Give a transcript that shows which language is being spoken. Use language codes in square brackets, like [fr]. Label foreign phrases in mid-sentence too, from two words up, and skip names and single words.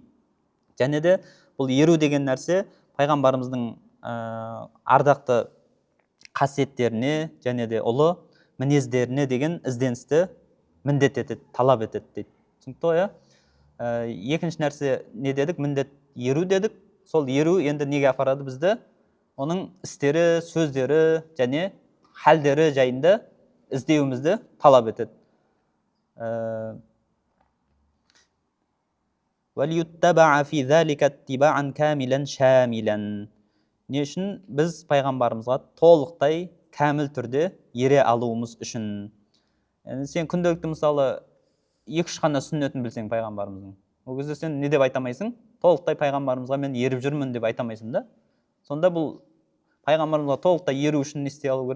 [kk] Және де бұл еру деген нәрсе пайғамбарымыздың ардақты қасиеттеріне және де ұлы мінездеріне деген ізденісті міндет етеді, талап етеді дейді. Түсінікті ғой? Екінші нәрсе не дедік? Міндет еру дедік. Сол еру енді неге апарады бізді? Оның істері, сөздері және халдері жайында іздеуімізді талап етеді. [ar] وَلْيُتَّبَعَ فِي ذَلِكَ اتِّبَاعًا كَامِلًا شَامِلًا. [kk] Не үшін? Біз пайғамбарымызға толықтай кәміл түрде ере алуымыз үшін. Сен күнделікті мысалы 2-3 қана сүннетін білсең пайғамбарымыздың, ол кезде сен не деп айтамайсың? Толықтай пайғамбарымызға мен еріп жүрмін деп айтамайсың да. Сонда бұл пайғамбарымызға толықтай еру үшін не істей алу керек?